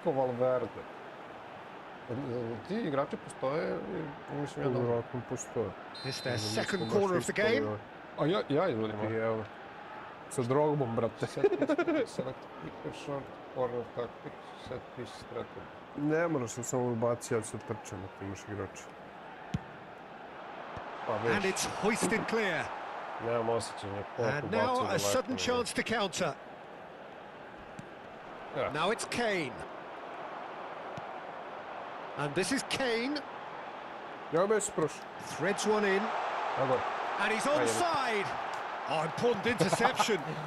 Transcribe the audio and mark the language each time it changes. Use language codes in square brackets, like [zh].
[sr] Federico Valverde. Ti igrači postoje, mislim ja da... Vjerojatno postoje. [en] It's their second corner of the game. [sr] A ja izvodim. Evo. Sa Drogbom, brate. [en] Select pick, short, corner tactic, set piece, strategy. [sr] Ne moraš sam samo ubaci, ja se trčem ako imaš igrača. [en] And it's hoisted clear. [sr] Nemam osjećanja. [en] And now a sudden chance to counter. Now it's Kane. And this is Kane. [sr] Ja bez prošao. [en] Threads one in. And he's onside. Oh, important interception.